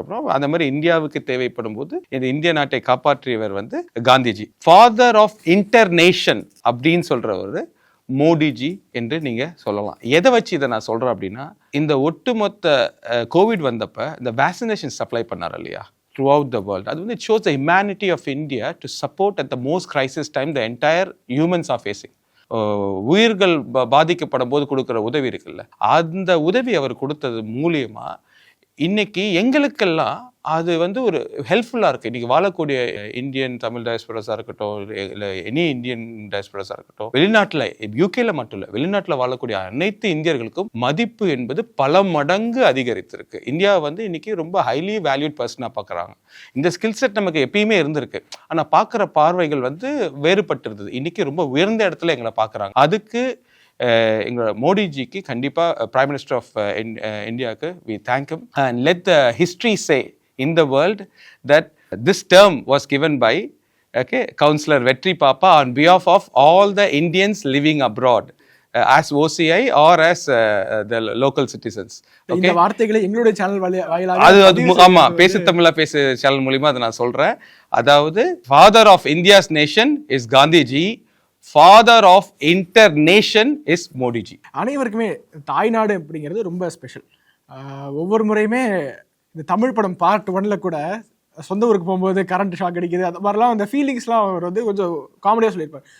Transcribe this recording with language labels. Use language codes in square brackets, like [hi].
[ta] அப்புறம் அந்த மாதிரி இந்தியாவுக்கு தேவைப்படும் போது இந்த இந்திய நாட்டை காப்பாற்றியவர் வந்து காந்திஜி. ஃபாதர் ஆஃப் இன்டர்நேஷன் அப்படின்னு சொல்றவர் மோடிஜி என்று நீங்க சொல்லலாம். எதை வச்சு இதை நான் சொல்றேன் அப்படின்னா, இந்த ஒட்டுமொத்த கோவிட் வந்தப்ப இந்த வேக்சினேஷன் சப்ளை பண்ணார் இல்லையா [en] throughout the world. [ta] அது வந்து [en] it shows the humanity of India to support at the most crisis time the entire humans are facing. [ta] உயிர்கள் பாதிக்கப்படும் போது கொடுக்குற உதவி இருக்குல்ல, அந்த உதவி அவர் கொடுத்தது மூலியமா இன்னைக்கு எங்களுக்கெல்லாம் அது வந்து ஒரு ஹெல்ப்ஃபுல்லாக இருக்குது. இன்றைக்கி வாழக்கூடிய இந்தியன் தமிழ் டயஸ்போராஸாக இருக்கட்டும், இல்லை எனி இந்தியன் டயஸ்போராஸாக இருக்கட்டும், வெளிநாட்டில் யூகேல மட்டும் இல்லை, வெளிநாட்டில் வாழக்கூடிய அனைத்து இந்தியர்களுக்கும் மதிப்பு என்பது பல மடங்கு அதிகரித்திருக்கு. இந்தியா வந்து இன்னைக்கு ரொம்ப ஹைலி வேல்யூட் பர்சனாக பார்க்குறாங்க. இந்த ஸ்கில் செட் நமக்கு எப்பயுமே இருந்திருக்கு, ஆனால் பார்க்குற பார்வைகள் வந்து வேறுபட்டு இருந்தது. இன்னைக்கு ரொம்ப உயர்ந்த இடத்துல எங்களை பார்க்குறாங்க. அதுக்கு எங்களோட மோடிஜிக்கு கண்டிப்பாக பிரைம் மினிஸ்டர் ஆஃப் இந்தியாவுக்கு [en] We thank him and let the history say in the world that this term was given by Councillor Vetri Pappa on behalf of all the Indians living abroad as OCI or as the local citizens. [ta] இந்த வார்த்தைகளை எங்களுடைய channel வாயிலாக அது ஆமா பேசு தமிழா பேசு channel மூலமா அதை நான் சொல்றேன். அதாவது [en] father of India's nation is Gandhiji, father of internation is Modi ji. [ta] அனைவருக்குமே தாய்நாடு அப்படிங்கிறது ரொம்ப ஸ்பெஷல். ஒவ்வொரு முறையுமே இந்த தமிழ் படம் பார்ட் 1ல கூட சொந்த ஊருக்கு போகும்போது கரண்ட் ஷாக் அடிக்குது, அந்த மாதிரிலாம் அந்த ஃபீலிங்ஸ்லாம் அவர் வந்து கொஞ்சம் காமெடியாக சொல்லியிருப்பார்.